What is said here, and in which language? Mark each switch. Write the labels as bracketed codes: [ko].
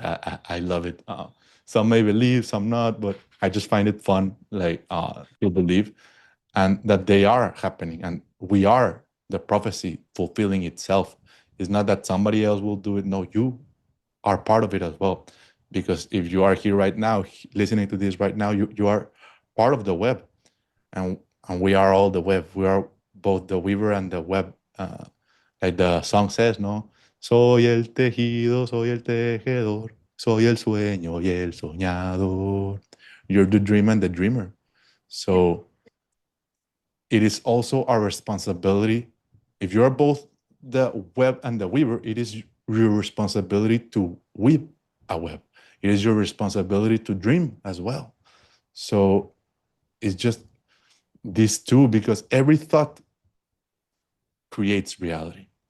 [en] I love it. Some may believe, some not, but I just find it fun, like to believe, and that they are happening, and we are the prophecy fulfilling itself. It's not that somebody else will do it. No, you are part of it as well, because if you are here right now, listening to this right now, you are part of the web, and we are all the web. We are both the weaver and the web. Like the song says, [es] no, soy el tejido, soy el tejedor, soy el sueño y el soñador. [en] You're the dream and the dreamer. So it is also our responsibility. If you're both the web and the weaver, it is your responsibility to weave a web. It is your responsibility to dream as well. So it's just these two, because every thought creates reality.